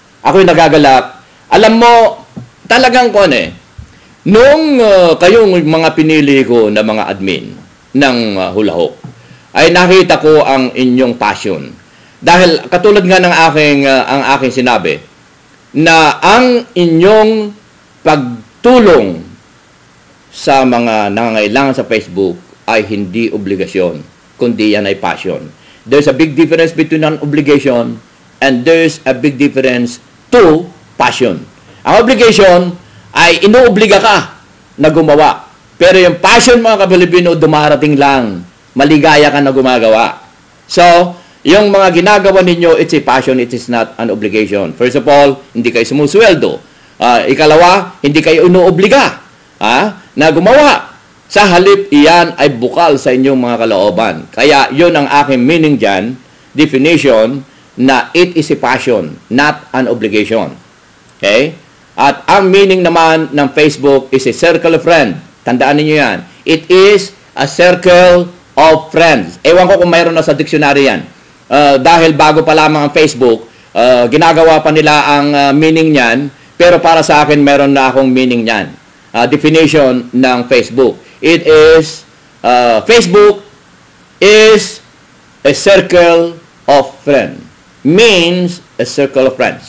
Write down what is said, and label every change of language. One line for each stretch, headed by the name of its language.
Filipino: Ako'y nagagalak. Alam mo, talagang nung kayong mga pinili ko na mga admin ng hulahok, ay nakita ko ang inyong passion. Dahil katulad nga ng ang aking sinabi, na ang inyong pagtulong sa mga nangangailangan sa Facebook ay hindi obligasyon, kundi yan ay passion.
English: There's a big difference between an obligation and there's a big difference to passion.
Filipino: Ang obligation ay inuobliga ka na gumawa. Pero yung passion, mga ka-Pilipino, dumarating lang. Maligaya ka na gumagawa.
English: So,
Filipino: yung mga ginagawa ninyo,
English: it's a passion, it is not an obligation. First of all,
Filipino: hindi kayo sumusweldo. Ikalawa, hindi kayo inuobliga na gumawa. Sa halip, iyan ay bukal sa inyong mga kalooban. Kaya yun ang aking meaning dyan, definition, na
English: it is a passion, not an obligation.
Filipino: Okay? At ang meaning naman ng Facebook
English: is a circle of friends.
Filipino: Tandaan niyo yan.
English: It is a circle of friends.
Filipino: Ewan ko kung mayroon na sa dictionary yan. Dahil bago pa lamang ang Facebook, ginagawa pa nila ang meaning niyan, pero para sa akin meron na akong meaning niyan. Definition ng Facebook.
English: It is, Facebook is a circle of friends. Means a circle of friends.